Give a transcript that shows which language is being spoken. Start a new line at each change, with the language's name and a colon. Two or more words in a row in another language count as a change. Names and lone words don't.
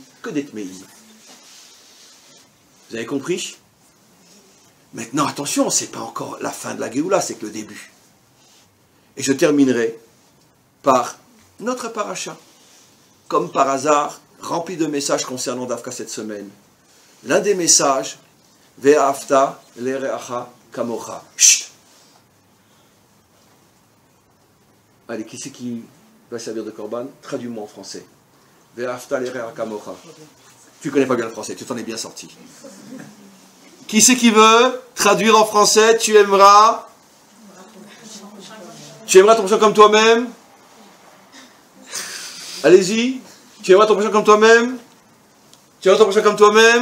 French: Que des Tmeim. Vous avez compris? Maintenant, attention, c'est pas encore la fin de la Géoula, c'est que le début. Et je terminerai par notre paracha. Comme par hasard, rempli de messages concernant Dafka cette semaine. L'un des messages,
Hebrew: ואהבת לרעך כמוך.
French: Chut! Allez, qui c'est qui va servir de korban? Traduis-moi en français.
Hebrew: ואהבת לרעך כמוך.
French: Tu connais pas bien le français, tu t'en es bien sorti. Qui c'est qui veut traduire en français? Tu aimeras ton prochain comme toi-même? Allez-y. Tu aimeras ton prochain comme toi-même? Tu aimeras ton prochain comme toi-même?